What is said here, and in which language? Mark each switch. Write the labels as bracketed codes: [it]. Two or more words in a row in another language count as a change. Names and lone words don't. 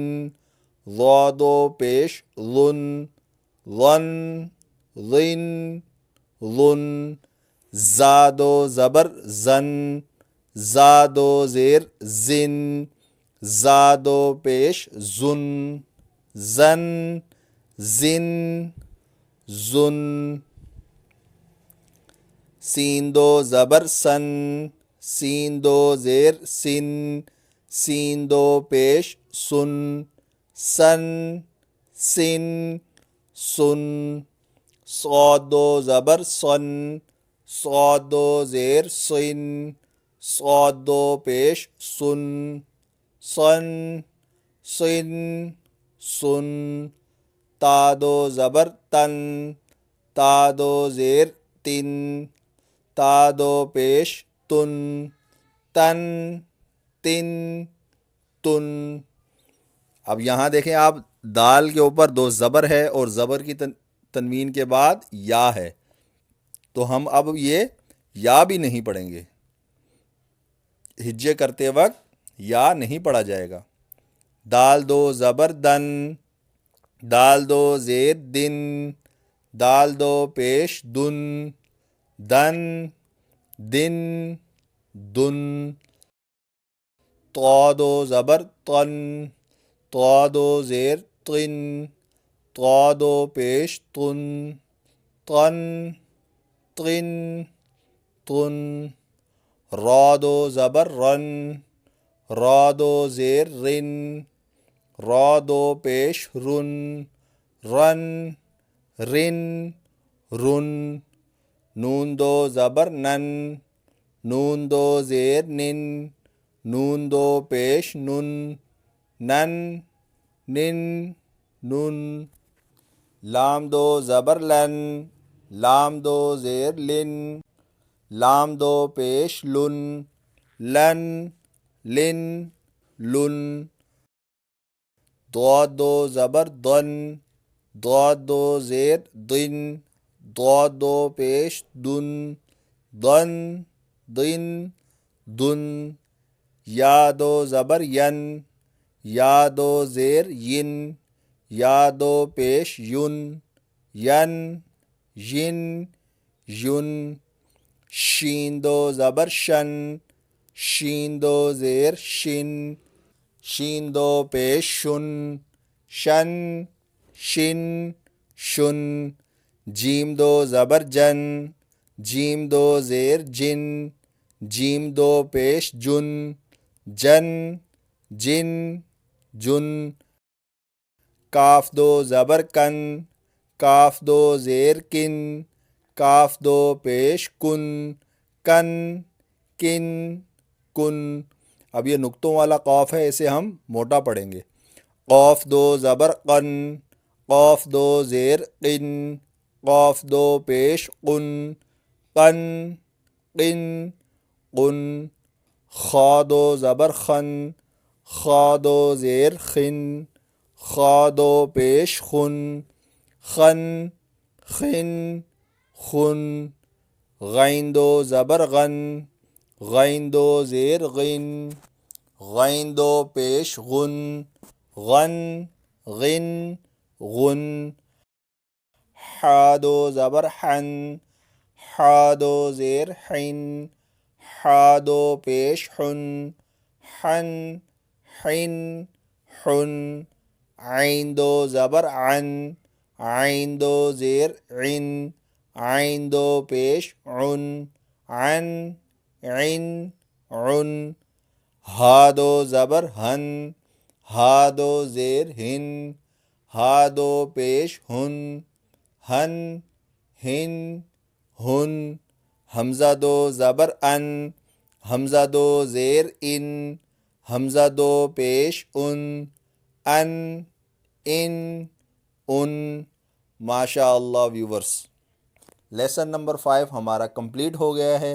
[ur] ضا دو پیش ظن۔ ظن، ظن، ظن۔ زا دو زبر زن۔ زا دو زیر زن۔ زا دو پیش زن۔ زن، زن، زن۔ سین دو زبر سن۔ سین دو زیر سن۔ سین دو پیش سن۔ سن، سن، سن۔ صاد دو زبر سن۔ صاد دو زیر سن۔ صاد دو پیش سن۔ سن، سن، سن۔ تا دو زبر تن۔ تا دو زیر تن۔ تا دو پیش تن۔ تن، تن، تن۔ اب یہاں دیکھیں آپ، دال کے اوپر دو زبر ہے اور زبر کی تنوین کے بعد یا ہے، تو ہم اب یہ یا بھی نہیں پڑھیں گے، ہجے کرتے وقت یا نہیں پڑھا جائے گا۔ دال دو زبر دن۔ دال دو زیر دن۔ دال دو پیش دن۔ دن، دن، دن۔ طا دو زبر طن۔ طا دو زیر طن طا دو پیش تن طن طن طن را دو زبر رن را دو زیر رن را دو پیش رن رن رن رن نون دو زبر نن نون دو زیر نن نون دو پیش نن نن نن نن لام دو زبر لن لام دو زیر لن لام دو پیش لن لن لن لن ضاد دو زبر دن ضاد دو زیر دن ضاد دو پیش دن دن دن دن یا دو زبر ین یا دو زیر ین یا دو پیش یون ین ین یون شین دو زبر شن شین دو زیر شن شین دو پیش شن شن شن شن جیم دو زبر جن جیم دو زیر جن جیم دو پیش جن جن جن جن کاف دو زبر کن کاف دو زیر کن کاف دو پیش کن کن کن کن اب یہ نقطوں والا قاف ہے، اسے ہم موٹا پڑھیں گے. قاف دو زبر قن قاف دو زیر قن قاف دو پیش قن قن قن قن خا دو زبر خن خا دو زیر خن خا دو پیش خن خن خن خن غین دو زبر غن غین دو زیر غن غین دو پیش غن غن غن غن حا دو زبر حن حا دو زیر حن حا دو پیش حن حن حن حن عین دو زبر عن عین دو زیر عن عین دو پیش عن عن عن عن ہا دو زبر ہن ہا دو زیر ہن ہا دو پیش ہن ہن ہن ہن حمزہ دو زبر ان حمزہ دو زیر ان حمزہ دو پیش ان ان ان ان. [ar] ماشاء اللہ [en] viewers, lesson number 5 [ur] ہمارا کمپلیٹ ہو گیا ہے.